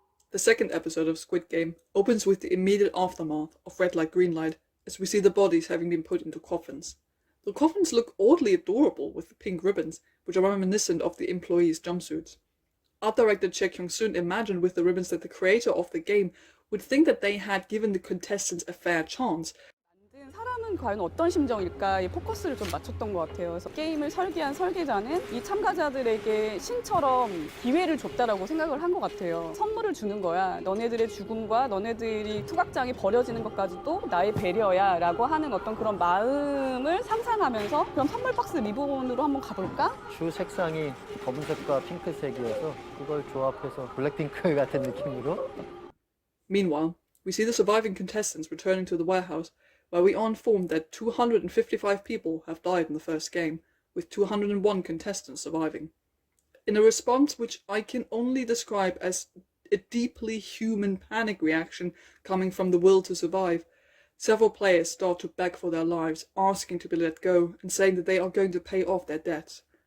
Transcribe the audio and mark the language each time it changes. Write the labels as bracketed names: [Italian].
[English] The second episode of Squid Game opens with the immediate aftermath of Red Light Green Light, as we see the bodies having been put into coffins. The coffins look oddly adorable with the pink ribbons, which are reminiscent of the employees' jumpsuits. Art director Chae Kyung-soon imagined with the ribbons that the creator of the game would think that they had given the contestants a fair chance. [Korean] 사람은 게임은 과연 어떤 심정일까에 포커스를 좀 맞췄던 것 같아요. 그래서 게임을 설계한 설계자는 이 참가자들에게 신처럼 기회를 줬다라고 생각을 한 것 같아요. 선물을 주는 거야. 너네들의 죽음과 너네들이 투각장에 버려지는 것까지도 나의 배려야 라고 하는 어떤 그런 마음을 상상하면서 그럼 선물 박스 리본으로 한번 가볼까? 주 색상이 검은색과 핑크색이어서 그걸 조합해서 블랙핑크 같은 느낌으로. [English] Meanwhile, we see the surviving contestants returning to the warehouse, where we are informed that 255 people have died in the first game, with 201 contestants surviving. In a response which I can only describe as a deeply human panic reaction coming from the will to survive, several players start to beg for their lives, asking to be let go and saying that they are going to pay off their debts.